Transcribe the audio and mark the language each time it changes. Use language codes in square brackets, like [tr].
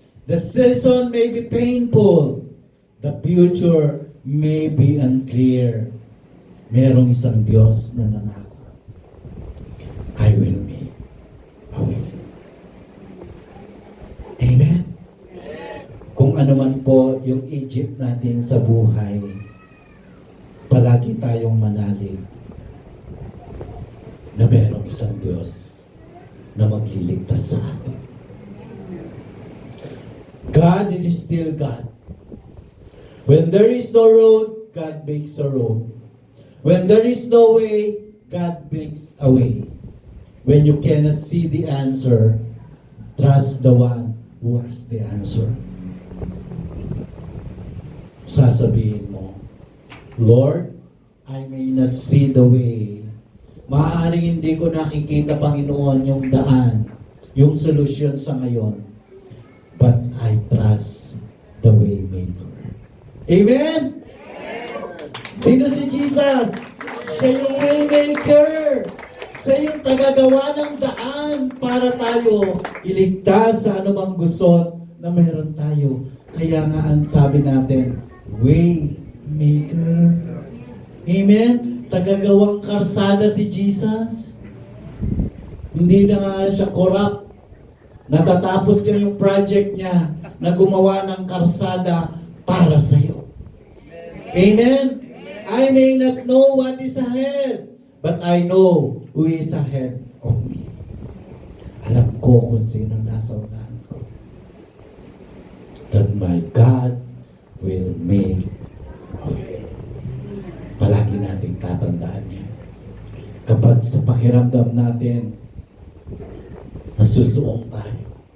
[en] The season may be painful. The future may be unclear. [tl] Merong isang Diyos na nangako. [en] I will make a way. [tl] Amen? Kung ano man po yung Egypt natin sa buhay, palagi tayong manalig na merong isang Diyos na magliligtas sa atin. [en] God is still God. When there is no road, God makes a road. When there is no way, God makes a way. When you cannot see the answer, trust the one who has the answer. [tl] Sasabihin mo, [en] Lord, I may not see the way. [tl] Maaaring hindi ko nakikita, Panginoon, yung daan, yung solusyon sa ngayon. [en] But I trust the way maker. Amen? [tl] Sino si Jesus? Siya yung way maker. Siya yung tagagawa ng daan para tayo iligtas sa anumang gusto na meron tayo. Kaya nga ang sabi natin, way maker. Amen? Tagagawang karsada si Jesus. Hindi na nga siya corrupt. Natatapos niya yung project niya na gumawa ng karsada para sa iyo. Amen? [en] I may not know what is ahead, but I know who is ahead of me. [tl] Alam ko kung sino nasa unahan ko. [en] That my God will make a way. [tl] Palagi nating tatandaan yan. Kapag sa pakiramdam natin, nasusuong tayo.